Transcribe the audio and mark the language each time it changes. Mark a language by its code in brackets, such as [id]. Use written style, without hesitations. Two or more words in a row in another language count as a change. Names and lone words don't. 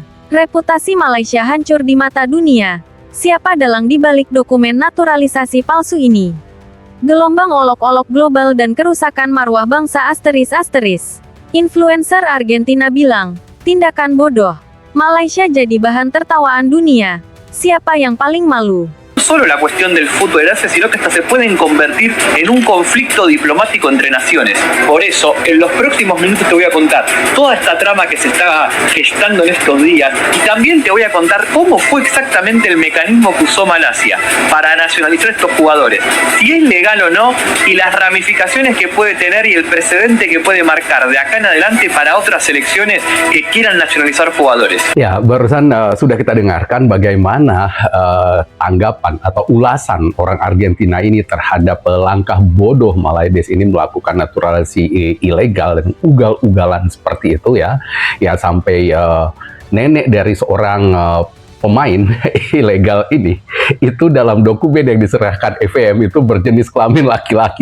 [id] Reputasi Malaysia hancur di mata dunia. Siapa dalang di balik dokumen naturalisasi palsu ini? Gelombang olok-olok global dan kerusakan marwah bangsa ***. Influencer Argentina bilang, tindakan bodoh. Malaysia jadi bahan tertawaan dunia. Siapa yang paling malu? [es] No solo la cuestión del fútbol del Asia, sino que hasta se pueden convertir en un conflicto diplomático entre naciones. Por eso, en los próximos minutos te voy a contar toda esta trama que se está gestando en estos días y también te voy a contar cómo fue exactamente el mecanismo que usó Malasia para nacionalizar estos jugadores, si es legal o no y las ramificaciones que puede tener y el precedente que puede marcar de acá en adelante para otras selecciones que quieran nacionalizar jugadores. [id] Ya, barusan sudah kita dengarkan bagaimana anggapan atau ulasan orang Argentina ini terhadap langkah bodoh Malaysia ini melakukan naturalisasi ilegal dan ugal-ugalan seperti itu ya sampai nenek dari seorang pemain ilegal ini itu dalam dokumen yang diserahkan FVM itu berjenis kelamin laki-laki.